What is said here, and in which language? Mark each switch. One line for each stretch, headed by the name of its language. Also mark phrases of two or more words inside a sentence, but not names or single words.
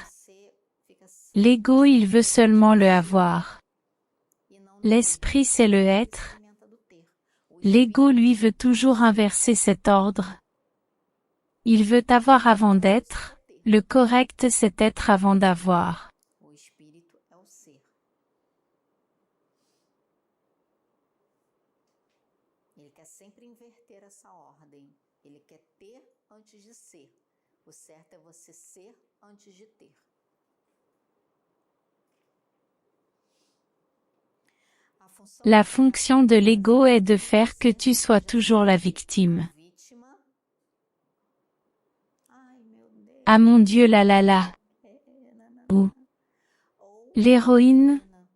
French: L'ego il veut seulement le avoir. L'esprit c'est le être. L'ego lui veut toujours inverser cet ordre. Il veut avoir avant d'être, le correct c'est être avant d'avoir.
Portuguese: Ele quer sempre inverter essa ordem. Ele quer ter antes de ser. O certo é você ser antes de ter.
French: La fonction de l'ego est de faire que tu sois toujours la victime. Ah mon Dieu la la la. Ou l'héroïne.